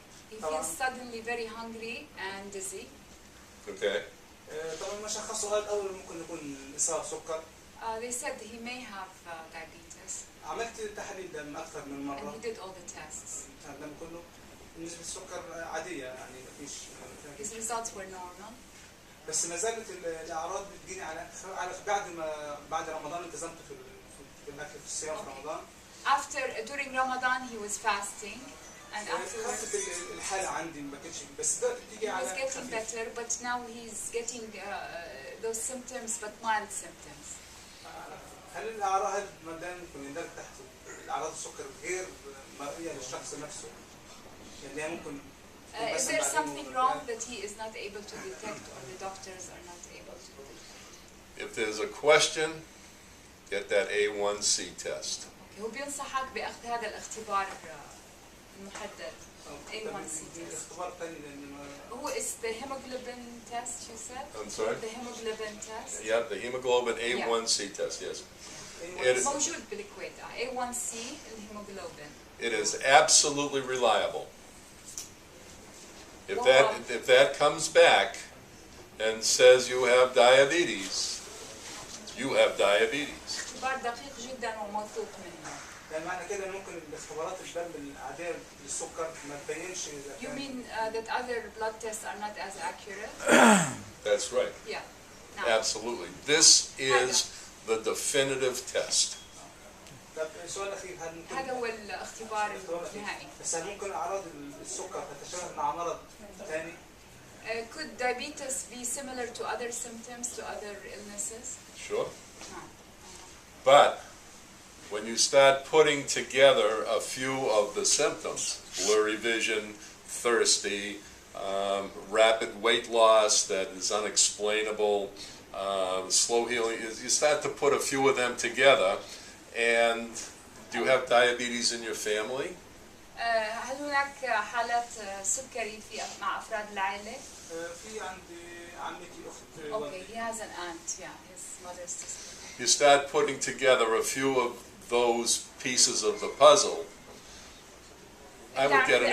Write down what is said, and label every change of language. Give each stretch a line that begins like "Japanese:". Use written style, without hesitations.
English: He feels suddenly very hungry and dizzy. Okay. They said he may have diabetes. And he did all the tests.
Arabic: نسبة السكر عادية يعني مفيش.
English: His results were normal.
Arabic: بس ما زالت الأعراض بتجيني على بعد رمضان التزمت في الأكل في الصيام في رمضان.
English: During Ramadan he was fasting and afterwards
Arabic: خفت الحالة عندي ما كانتش بس ده بتيجي
English: he was
Arabic: على
English: getting better, but now he's getting those symptoms, but mild symptoms.
Arabic: هل الأعراض ما دام ممكن يندرج تحت الأعراض السكر غير مرئية للشخص نفسه؟ يعني هي ممكن
English: Is there something wrong that he is not able to detect or the doctors are not able to detect? If there's a question, get that A1C test.
Arabic: هو بينصحك بأخذ هذا الاختبار المحدد
English: A1C test.
Arabic: الاختبار الثاني لأن هو
English: is the hemoglobin test you said? I'm sorry? The hemoglobin test? Yeah, the hemoglobin A1C test, yes. It,
Arabic: موجود بالكويت A1C الهيموغلوبين.
English: it is absolutely reliable. If that comes back and says you have diabetes, you have diabetes.
Arabic: اختبار دقيق جدا وموثوق منه. يعني معنى كده ممكن الاختبارات الدم العادية للسكر ما تبينش إذا
English: You mean that other blood tests are not as accurate? That's right. Yeah. No. Absolutely. This is the definitive test.
Arabic: طب السؤال الأخير هل ممكن هذا هو الاختبار النهائي. بس هل ممكن أعراض السكر تتشابه مع مرض ثاني؟
English: Could diabetes be similar to other symptoms, to other illnesses? Sure. No. But when you start putting together a few of the symptoms, blurry vision, thirsty, rapid weight loss that is unexplainable, slow healing, you start to put a few of them together. And do you have diabetes in your family?
Arabic: هل هناك حالات سكري مع أفراد العائلة؟ في عندي عمتي أخت
English: Okay, he has an aunt, yeah, his mother's sister. You start putting together a few of those pieces of the puzzle, I would get an